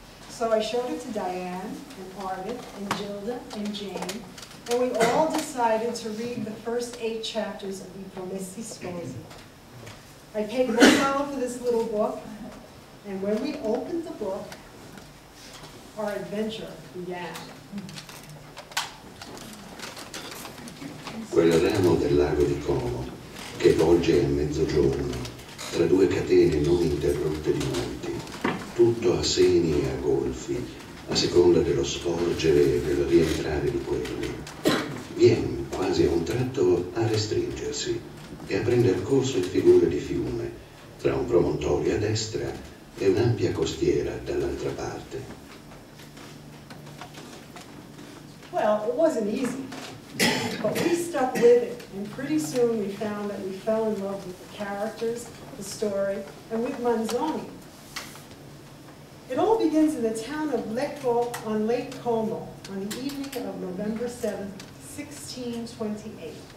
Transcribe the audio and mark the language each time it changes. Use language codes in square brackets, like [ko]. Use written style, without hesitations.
[en] So I showed it to Diane, and Ardit, and Gilda, and Jane, and we all decided to read the first 8 chapters of the Promessi Sposi. I paid $1 for this little book, and when we opened the book, our adventure began. [it] Quel ramo del lago di Como che volge a mezzogiorno tra 2 catene non interrotte di monti, tutto a seni e a golfi, a seconda dello sporgere e del rientrare di quelli, viene quasi a un tratto a restringersi e a prender corso in figure di fiume, tra un promontorio a destra e un'ampia costiera dall'altra parte. [en] Well, it wasn't easy, but we stuck with it, and pretty soon we found that we fell in love with the characters, the story, and with Manzoni. It all begins in the town of Lecco on Lake Como on the evening of November 7th, 1628.